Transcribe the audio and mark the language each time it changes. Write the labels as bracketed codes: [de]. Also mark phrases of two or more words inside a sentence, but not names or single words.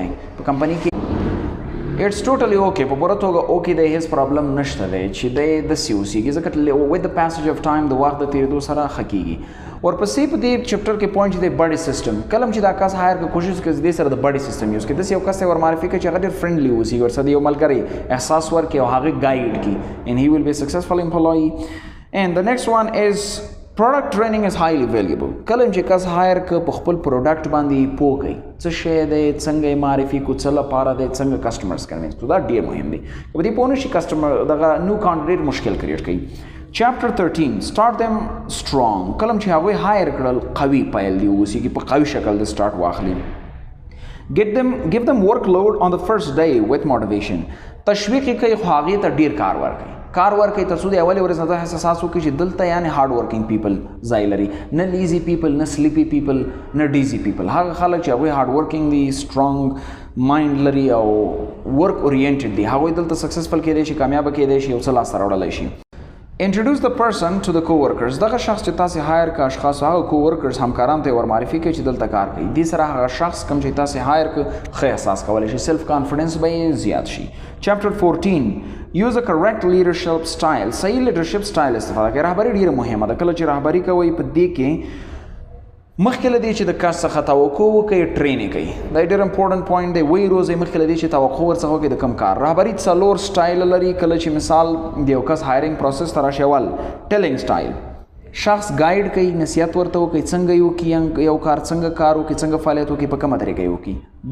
[ps] په کمپنۍ کې [en] it's totally okay, [ps] په پوره توګه اوکے دی، هیڅ پرابلم نشته دی چې دی داسې اوسېږي، ځکه [en] with the passage of time [ps] د وخت د تېرېدو سره ښه کېږي. ورپسې په دې چپټر کې پوینټ چې دی [en] buddy system. [ps] کله چې دا کس هایر کړه کوشش وکړي دې سره د [en] buddy system [ps] یوز کړي. داسې یو کس ته ور معرفي کړي چې هغه ډېر فرینډلي اوسي، ورسره د یو ملګري احساس ورکړي او هغه ګایډ کړي. [en] and he will be a successful employee. and the next one is product training is highly valuable. [ps] کله چې کس هایر کړه په خپل پروډکټ باندې پوه کړي څه شی دی، څنګه یې معرفي کړو، څه لپاره دی، څنګه [en] customers convince [ps] کړو. دا ډېر مهم دی. که په دې پوه نه شي کسټمر دغه نو کانډیډیټ مشکل کریټ کوي. [en] Chapter 13 start them strong. [ps] کله چې هغوی هایر کړل قوي پیل دی اوسېږي، په قوي شکل د سټارټ واخلي. [en] give them workload on the first day with motivation. [ps] تشویق یې کوي خو هغې ته ډېر کار ورکوي. کار ورکوي تر څو د اولې ورځ نه دا احساس وکړي چې دلته یعنې [en] hard working people [ps] ځای لري، نه [en] lazy people, [ps] نه [en] sleepy people, [ps] نه [en] dizzy people. [ps] هغه خلک چې هغوی [en] hard working [ps] دي، [en] strong mind [ps] لري او [en] work oriented [ps] دي، هغوی دلته سکسسفل کېدی شي، کامیابه کېدی شي، یو څه لاسته راوړلی شي. [en] Introduce the person to the co-workers. [ps] دغه شخص چې تاسې هایر که اشخاص هغه co-workers همکارانو ته یې ور معرفي کړئ چې دلته کار کوي. دې سره هغه شخص کوم چې تاسې هایر که ښه احساس کولی شي، [en] self confidence [ps] به یې زیات شي. [en] Chapter 14 use a correct leadership style. [ps] صحیح [en] leadership style [ps] استفاده کوي. رهبري ډېره مهمه ده. کله چې رهبري کوئ په دې کې مخکې له دې چې د کس څخه توقع وکړئ ټرین یې کوي. دا ډېر [en] important point [ps] دی. وایي روزئ مخکې له دې چې توقع ورڅخه وکړئ د کوم کار. رهبري 4 سټایل لري. کله چې مثال د یو کس [en] hiring process [ps] ته راشي، اول [en] telling style, [ps] شخص ګایډ کوي، نصیحت ورته وکړئ څنګه یې وکړي، یو کار څنګه کار وکړي، څنګه فعالیت وکړي، په کومه طریقه یې وکړي.